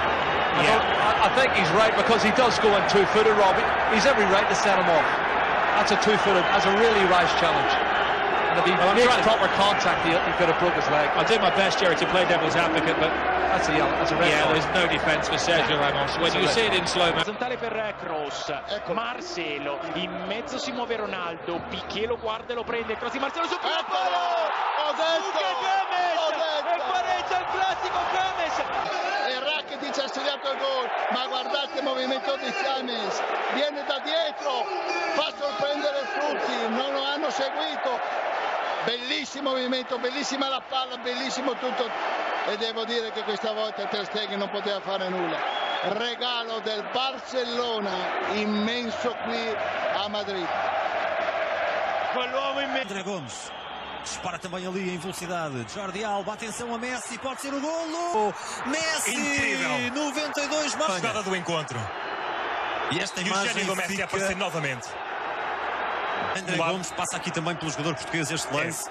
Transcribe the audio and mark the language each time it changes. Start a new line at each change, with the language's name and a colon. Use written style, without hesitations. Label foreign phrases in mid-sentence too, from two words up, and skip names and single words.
English: I think he's right because he does go in two-footed, Rob. He's every right to set him off. That's a two-footed, that's a really rash challenge. And if he makes proper contact, he could have broke his leg. I'll do my best, Jerry, to play devil's advocate, but that's a yellow. That's a red. Yeah, there's no defence for Sergio Ramos. When you see it in slow motion.
Italian: Orizzontale per Kroos, Marcelo, in mezzo si muove Ronaldo, Piqué lo guarda e lo prende, cross di Marcelo su Eccolo! Ho detto! E pareggia il classico James! E Rakitic ha segnato il gol, ma guardate il movimento di James, viene da dietro, fa sorprendere tutti, non lo hanno seguito. Bellissimo movimento, bellissima la palla, bellissimo tutto. E devo dire che questa volta Ter Stegen non poteva fare nulla. Regalo del Barcellona immenso qui a Madrid. Quell'uomo immenso.
Portuguese: André Gomes dispara também ali em velocidade. Jordi Alba, atenção a Messi, pode ser o golo. Messi, incrível. 92 mais. Jogada do encontro. E esta imagem o Messi a aparecer novamente. André Gomes passa aqui também pelo jogador português este lance.